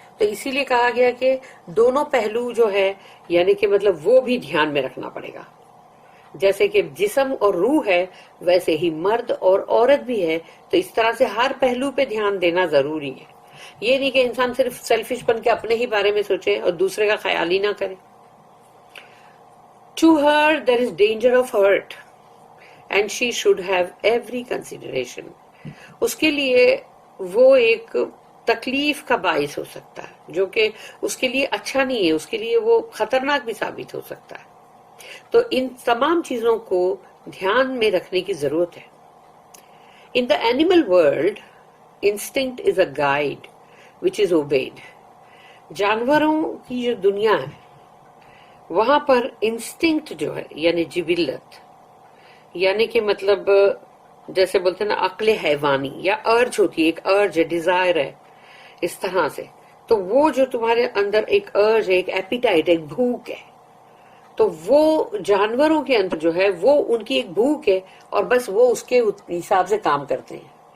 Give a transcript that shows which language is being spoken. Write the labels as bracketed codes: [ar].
[hi] तो इसीलिए कहा गया कि दोनों पहलू जो है, यानी कि मतलब वो भी ध्यान में रखना पड़ेगा। जैसे कि जिस्म और रूह है, वैसे ही मर्द और औरत भी है। तो इस तरह से हर पहलू पे ध्यान देना जरूरी है। ये नहीं कि इंसान सिर्फ सेल्फिश बन के अपने ही बारे में सोचे और दूसरे का ख्याल ही ना करे। [en] To her there is danger of hurt and she should have every consideration. [hi] उसके लिए वो एक तकलीफ का बाइस हो सकता है जो कि उसके लिए अच्छा नहीं है, उसके लिए वो खतरनाक भी साबित हो सकता है। तो इन तमाम चीजों को ध्यान में रखने की जरूरत है। [en] In the animal world, instinct is a guide which is obeyed. [hi] जानवरों की जो दुनिया है वहां पर इंस्टिंक्ट जो है यानी जिबिल्लत, यानी कि मतलब जैसे बोलते हैं ना अक्ले हैवानी या अर्ज होती है, एक अर्ज है, डिजायर है, इस तरह से। तो वो जो तुम्हारे अंदर एक अर्ज है, एक एपिटाइट, एक भूख है, तो वो जानवरों के अंदर जो है वो उनकी एक भूख है और बस वो उसके हिसाब से काम करते हैं।